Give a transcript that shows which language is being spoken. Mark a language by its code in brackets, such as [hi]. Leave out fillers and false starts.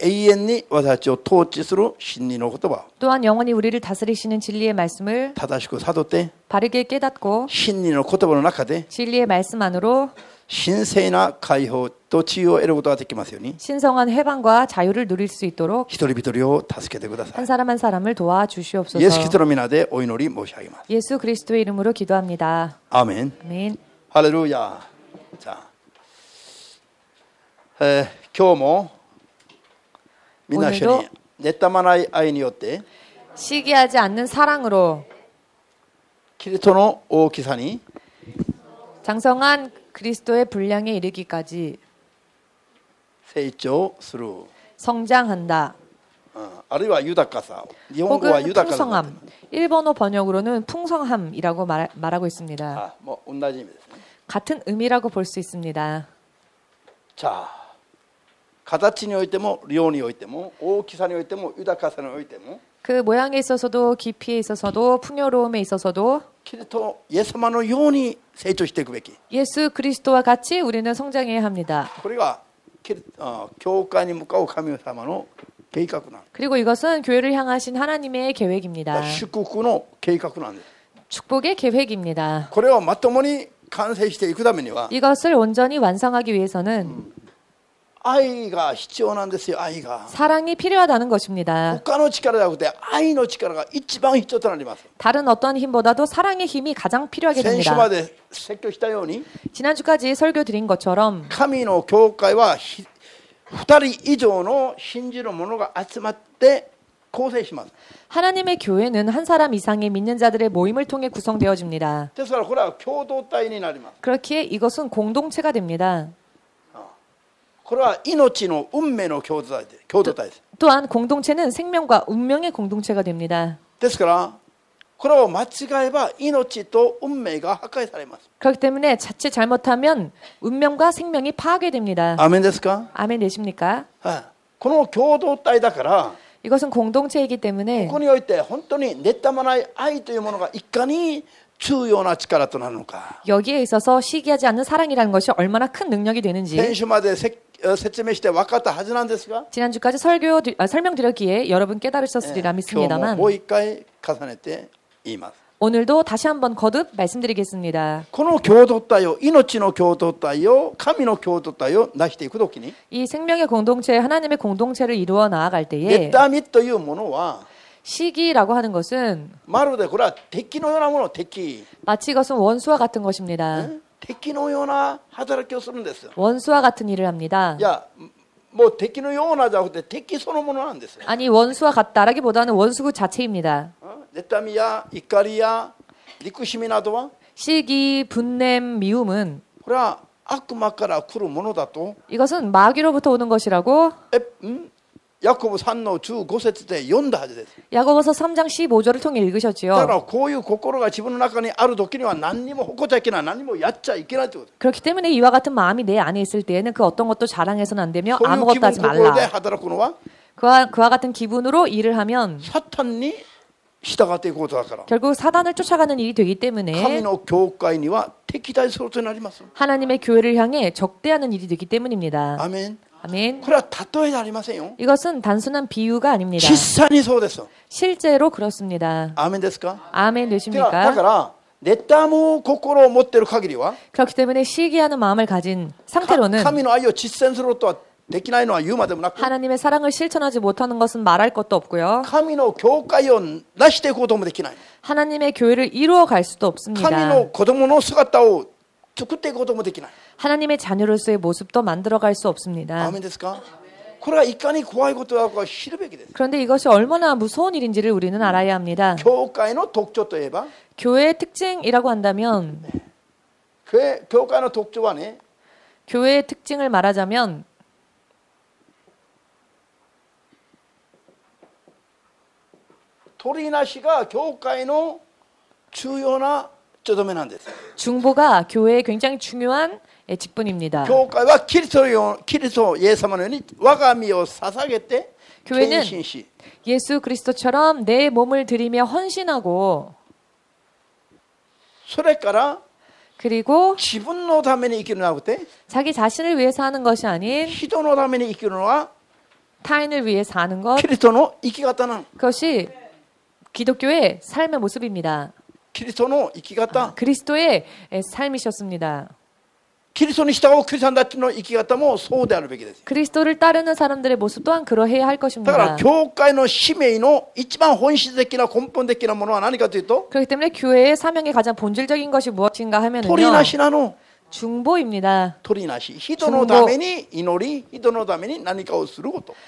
[ja] 永遠に私たちを統治する真理の言葉を [ko] 또한 영원히 우리를 다스리시는 진리의 말씀을 [ja] 正しく悟って、 [ko] 바르게 깨닫고 [ja] 真理の言葉の中で [ko] 진리의 말씀 안으로 [ja] 神聖な解放と治癒を得ることができますように、 [ko] 신성한 해방과 자유를 누릴 수 있도록 [ja] 一人一人を助けてくださ [ko] 한 [ja] い。 [ko] 사람 한 사람을 도와주시옵소서. [ja] ストの皆でお祈り申し上げます。 [ko] 예수 그리스도의 이름으로 기도합니다. [ja] アーメン。 [ko] 아멘. [ja] ハレルヤ。じゃあ、今日もみんな一緒に妬まない愛によって [ko] 시기하지 않는 사랑으로 [ja] キリストの大きさに [ko] 장성한 그리스도의 분량에 이르기까지 [ja] 成長する、 [ko] 성장한다. [ja] あるいは豊かさ、日本語は [ko] 혹은 [ja] 豊かさ、 [ko] 풍성함. 일본어 번역으로는 풍성함이라고 말하고 있습니다. [ja] もう同じ意味ですね。 [ko] 같은 의미라고 볼 수 있습니다. [ja] じゃあ、形においても量においても大きさにおいても豊かさにおいても [ko] 그 모양에 있어서도 깊이에 있어서도 풍요로움에 있어서도 [ja] キリストイエス様のように成長していくべき。 [ko] 예수 그리스도와 같이 우리는 성장해야 합니다. [ja] これが教会に向かう神様の計画なんです。 [ko] 그리고 이것은 교회를 향하신 하나님의 계획입니다. [ja] 祝福の計画なんです。 [ko] 축복의 계획입니다. [ja] これをまともに完成していくためには [ko] 이것을 온전히 완성하기 위해서는 [ja] 愛が必要なんですよ。愛が [ko] 사랑이 필요하다는 것입니다. [ja] 他の力じゃなくて愛の力が一番必要となります。 [ko] 다른 어떤 힘보다도 사랑의 힘이 가장 필요하게 [ja] 先週 [ko] 됩니다. [ja] まで説教したように [ko] 지난주까지 설교 드린 것처럼 [ja] 神の教会は2人以上の信じる者が集まって構成します。 [ko] 하나님의 교회는 한 사람 이상의 믿는 자들의 모임을 통해 구성되어집니다. [ja] ですからこれは共同体になります。 [ko] 그렇기에 이것은 공동체가 됩니다. [ja] これは命の運命の共同体です。 [ko] 또한 공동체는 생명과 운명의 공동체가 됩니다. [ja] ですからこれを間違えば命と運命が破壊されます。 [ko] 그렇기 때문에 자칫 잘못하면 운명과 생명이 파괴됩니다. [ja] アーメンですか？ [ko] 아멘 되십니까? [ja] この共同体だから [ko] 이것은 공동체이기 때문에 [ja] ここにおいて本当に妬まない愛というものがいかに重要な力となるのか。 [ko] 여기에 있어서 시기하지 않는 사랑이라는 것이 얼마나 큰 능력이 되는지 [ja] 先週まで説明して分かったはずなんですが、 [ko] 지난주까지 설명드렸기에 여러분 깨달으셨으리라 [ja] 今日も [ko] 믿습니다만 [ja] もう一回重ねて言います。 [ko] 오늘도 다시 한번 거듭 말씀드리겠습니다. [ja] この共同体を、命の共同体を、神の共同体を成していくときに、 [ko] 이 생명의 공동체, 하나님의 공동체를 이루어 나아갈 때에 [ja] 妬みというものは [ko] 시기라고 하는 것은 [ja] まるでこれは敵のようなもの、敵 [ko] 마치 이것은 원수와 같은 것입니다. [ja] 敵のような働きをするんです。 [ko] 원수와 같은 일을 합니다. [ja] いや、もう敵のようなじゃなくて敵そのものなんです。 [ko] 아니 원수와 같다라기보다는 원수 그 자체입니다. [ja] 妬みや怒りや憎しみなどは [ko] 시기, 분냄, 미움은 [ja] これは悪魔から来るものだと [ko] 이것은 마귀로부터 오는 것이라고 [ja] ヤコブ3の15節で読んだはずです。 [ko] 야고보서 3장 15절을 통해 [ja] だか [ko] 읽으셨지요. [ja] らこういう心が自分の中にある時には何にも誇っちゃいけない、何もやっちゃいけないということ。 [ko] 그렇기 때문에 이와 같은 마음이 내 안에 있을 때에는 그 어떤 것도 자랑해서는 안 되며 [ja] そういう気分 [ko] 하지 [ja] 心で [ko] 말라. [ja] 働くのは [ko] 그와 같은 기분으로 일을 하면 [ja] サタンに従っていくことだから。 [ko] 결국 사단을 쫓아가는 일이 되기 [ja] 神 [ko] 때문에 [ja] の教会には敵対することになります。 [ko] 하나님의 교회를 향해 적대하는 일이 되기 때문입니다. [ja] アメン。 [ko] 아멘. [ja] これは例えじゃありませんよ。 [ko] 이것은 단순한 비유가 아닙니다. [ja] 実際にそうです。 [ko] 실제로 그렇습니다. [ja] アーメンですか？ [ko] 아멘 [ja] だか [ko] 되십니까? [ja] ら妬む心を持っている限りは [ko] 그렇기 때문에 시기하는 마음을 가진 상태로는 [ja] 神の愛を実践することはできないのは言うまでもなく [ko] 하나님의 사랑을 실천하지 못하는 것은 말할 것도 없고요. [ja] 神の教会を成していくこともできない。 [ko] 하나님의 교회를 이루어 갈 수도 [ja] 神 [ko] 없습니다. [ja] の子供の姿を作っていくこともできない。 [ko] 하나님의 자녀로서의 모습도 만들어 갈 수 없습니다. [ja] アーメンですか？これはいかに怖いことだか知るべきです。 [ko] 그런데 이것이 얼마나 무서운 일인지를 우리는 알아야 합니다. [ja] 教会の特徴といえば [ko] 교회의 특징이라고 한다면 [ja] 教会の特徴はね [ko] 교회의 특징을 말하자면 [ja] 取りなしが教会の重要なちょどめなんです。 [ko] 중보가 교회의 굉장히 중요한 직분입니다. [ja] 教会はキリストイエス様のように我が身を捧げて献 [ko] 교회는 [ja] 身し [ko] 예수 그리스도처럼 내 몸을 드리며 헌신하고 [ja] それから [ko] 그리고 [ja] 自分のために生きるのではなくて [ko] 자기 자신을 위해서 하는 것이 아닌 [ja] 人のために生きるのは [ko] 타인을 위해 사는 것 [ja] キリストの生き方なの。 [ko] 그것이 기독교의 삶의 모습입니다. [ja] キリストの生き方、 [ko] 그리스도의 삶이셨습니다. [ja] キリストに従うクリスチャンたちの生き方もそうであるべきです。 [ko] 그리스도를 따르는 사람들의 모습 또한 그러해야 할 [ja] だから [ko] 것입니다. [ja] 教会の使命の一番本質的な根本的なものは何かというと [ko] 그렇기 때문에 교회의 사명의 가장 본질적인 것이 무엇인가 [ja] 取り [ko] 하면은요 [ja] なしなの。 [ko] 중보입니다. [ja] 取りなし、人のために祈り、人のために何かをすること。